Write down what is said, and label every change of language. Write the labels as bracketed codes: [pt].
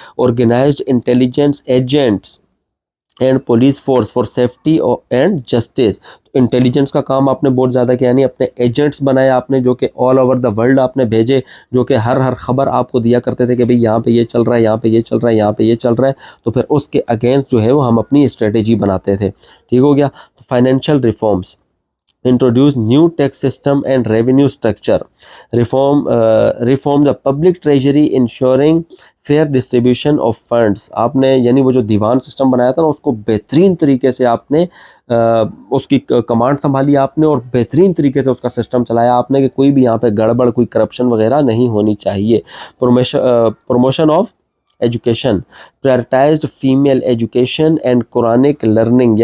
[en] Organized intelligence agents and police force for safety and justice. [ur] Intelligence کا کام آپ نے بہت زیادہ کیا, یعنی اپنے ایجنٹس بنائے آپ نے جو کہ آل اوور دا ورلڈ آپ نے بھیجے, جو کہ ہر خبر آپ کو دیا کرتے تھے کہ بھئی یہاں پہ یہ چل رہا ہے, یہاں پہ یہ چل رہا ہے, یہاں پہ یہ چل رہا ہے. تو پھر اس کے اگینسٹ جو ہے وہ ہم اپنی اسٹریٹجی بناتے تھے. ٹھیک ہو گیا. [en] تو financial reforms, introduce new tax system and revenue structure, reform the public treasury ensuring fair distribution of funds. [ur] آپ نے یعنی وہ جو دیوان سسٹم بنایا تھا نا, اس کو بہترین طریقے سے آپ نے اس کی کمانڈ سنبھالی آپ نے, اور بہترین طریقے سے اس کا سسٹم چلایا آپ نے کہ کوئی بھی یہاں پہ گڑبڑ, کوئی کرپشن وغیرہ نہیں ہونی چاہیے. [en] Promotion of education, prioritized female education and Quranic learning.